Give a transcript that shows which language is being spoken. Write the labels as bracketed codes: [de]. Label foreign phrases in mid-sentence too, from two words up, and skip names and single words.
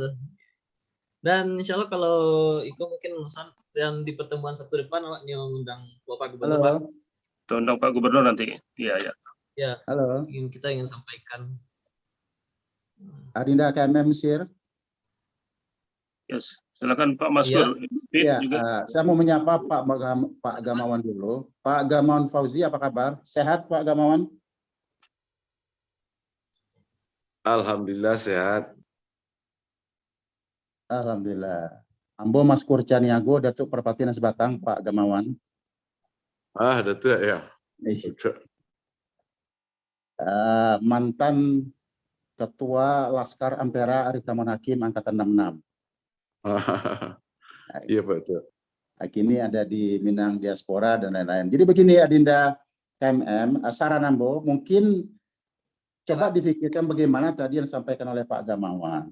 [id] Dan insya Allah kalau Iko mungkin yang di pertemuan Sabtu depan, Pak, yang undang Bapak Gubernur, Pak. Undang Pak Gubernur nanti. Iya. Ya. Halo. Kita ingin sampaikan. Adinda KMM Mesir. Yes. Silakan Pak Maskur. Ya, saya mau menyapa Pak Gamawan dulu. Pak Gamawan Fauzi, apa kabar? Sehat Pak Gamawan? Alhamdulillah sehat. Alhamdulillah. Ambo Maskur Caniago, Datuk Perpatian Sebatang, Pak Gamawan. Datuk ya. Mantan Ketua Laskar Ampera Arif Rahman Hakim Angkatan 66. Iya Pak. Kini ada di Minang Diaspora dan lain-lain. Jadi begini Adinda KMM, saran Ambo mungkin coba dipikirkan bagaimana tadi yang disampaikan oleh Pak Gamawan.